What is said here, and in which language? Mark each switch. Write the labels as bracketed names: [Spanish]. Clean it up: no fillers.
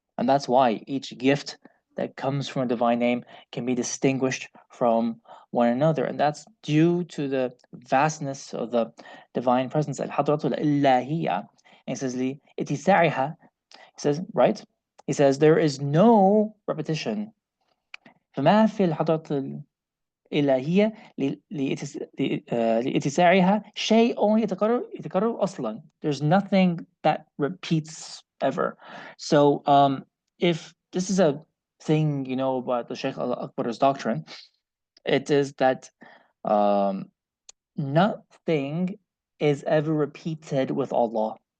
[English] And that's why each gift that comes from a divine name can be distinguished from one another. And that's due to the vastness of the divine presence. Al-Hadratul Illahiyya. And he says, Itisariha. He says, right? He says, there is no repetition. [Arabic] فما في الحضرة الإلهية لاتساعها شيء يتكرر أصلا. [English] There's nothing that repeats ever. So if this is a thing you know about the Shaykh al-Akbar's doctrine, it is that nothing is ever repeated with Allah.